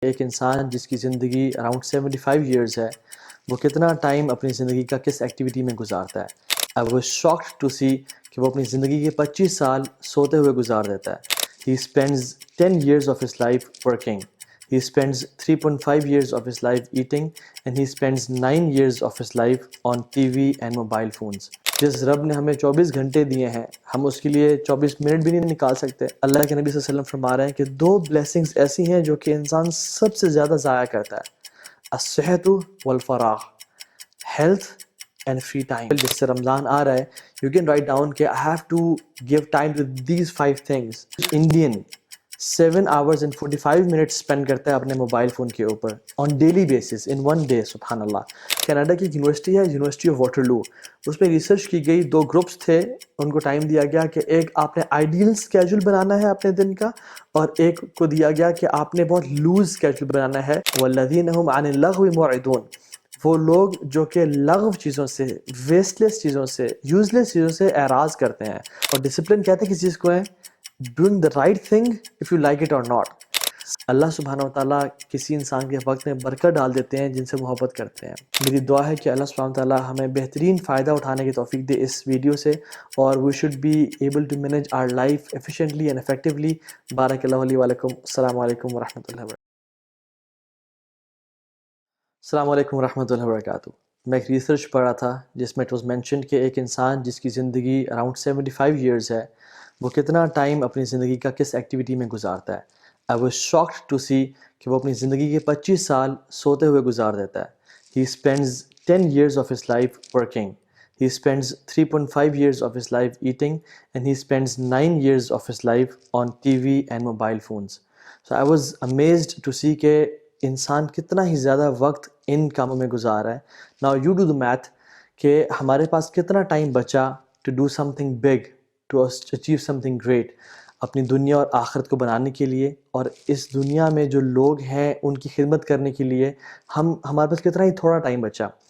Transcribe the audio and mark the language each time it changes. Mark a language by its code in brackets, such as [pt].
[ur] ایک انسان جس کی زندگی اراؤنڈ 75 ایئرز ہے وہ کتنا ٹائم اپنی زندگی کا کس ایکٹیویٹی میں گزارتا ہے. [en] I was shocked to see [ur] کہ وہ اپنی زندگی کے 25 سال سوتے ہوئے گزار دیتا ہے. [en] He spends 10 years of his life working. He spends 3.5 years of his life eating and he spends 9 years of his life on TV and mobile phones. [ur] جس رب نے ہمیں 24 گھنٹے دیے ہیں ہم اس کے لیے 24 منٹ بھی نہیں نکال سکتے. اللہ کے نبی صلی اللہ علیہ وسلم فرما رہے ہیں کہ 2 بلیسنگز ایسی ہیں جو کہ انسان سب سے زیادہ ضائع کرتا ہے: [ar] الصحت والفراغ، [en] Health and free time. [ur] جس سے رمضان آ رہا ہے [en] You can write down کہ I have to give time to these 5 things. [ur] Indian [en] 7 hours and 45 minutes [ur] spend کرتا ہے اپنے موبائل فون کے اوپر [en] On daily basis in one day. [ur] سبحان اللہ. کینیڈا کی ایک یونیورسٹی ہے، یونیورسٹی آف واٹرلو، اس میں ریسرچ کی گئی. 2 گروپس تھے، ان کو ٹائم دیا گیا کہ ایک آپ نے آئیڈیل اسکیجول بنانا ہے اپنے دن کا، اور ایک کو دیا گیا کہ آپ نے بہت لوز اسکیجول بنانا ہے. [ar] والذین هم عن اللغو معرضون، [ur] وہ لوگ جو کہ لغو چیزوں سے، ویسٹ لیس چیزوں سے، یوز لیس چیزوں سے اعراض کرتے ہیں. اور ڈسپلن کہتے ہیں کس چیز کو ہے؟ [en] doing the right thing if you like it or not. [ur] اللہ سبحانہ و تعالیٰ کسی انسان کے وقت میں برکت ڈال دیتے ہیں جن سے محبت کرتے ہیں. میری دعا ہے کہ اللہ سبحانہ و تعالیٰ ہمیں بہترین فائدہ اٹھانے کی توفیق دے اس ویڈیو سے، اور [en] we should be able to manage our life efficiently and effectively. [ar] بارک اللہ علیہ وعلیکم. السلام علیکم ورحمۃ اللہ وبرکاتہ. [ur] السلام علیکم ورحمۃ اللہ وبرکاتہ. میں ایک ریسرچ پڑھا تھا جس میں [en] it was mentioned [ur] کہ ایک انسان جس کی زندگی اراؤنڈ 75 ایئرز ہے وہ کتنا ٹائم اپنی زندگی کا کس ایکٹیویٹی میں گزارتا ہے. [en] I was shocked to see [ur] کہ وہ اپنی زندگی کے 25 سال سوتے ہوئے گزار دیتا ہے. [en] He spends 10 years of his life working. He spends 3.5 years of his life eating and he spends 9 years of his life on TV and mobile phones. So I was amazed to see [ur] کہ انسان کتنا ہی زیادہ وقت ان کاموں میں گزار رہا ہے. [en] Now you do the math [ur] کہ ہمارے پاس کتنا ٹائم بچا [en] to do something big, to achieve something great, [ur] اپنی دنیا اور آخرت کو بنانے کے لیے، اور اس دنیا میں جو لوگ ہیں ان کی خدمت کرنے کے لیے ہمارے پاس کتنا ہی تھوڑا ٹائم بچا.